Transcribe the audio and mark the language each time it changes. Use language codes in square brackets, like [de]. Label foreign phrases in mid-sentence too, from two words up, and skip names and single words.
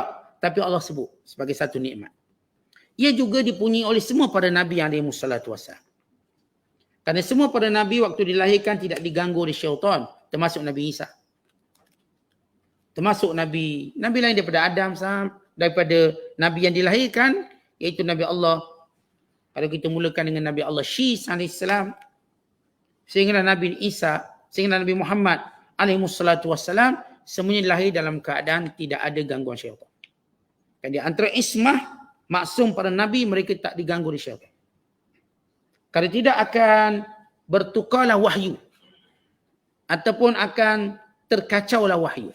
[ms] Tapi Allah sebut sebagai satu nikmat. Ia juga dipunyai oleh semua para Nabi [ar] عليه والسلام. [ms] Kerana semua para Nabi waktu dilahirkan tidak diganggu oleh syaitan. Termasuk Nabi Isa. Termasuk Nabi lain daripada Adam, daripada Nabi yang dilahirkan, iaitu Nabi Allah. Kalau kita mulakan dengan Nabi Allah Syis AS, sehingga Nabi Isa, sehingga Nabi Muhammad AS, semuanya lahir dalam keadaan tidak ada gangguan syaitan. Dan di antara ismah, maksum para Nabi, mereka tak diganggu oleh syaitan. Kalau tidak akan bertukarlah wahyu. Ataupun akan terkacaulah wahyu.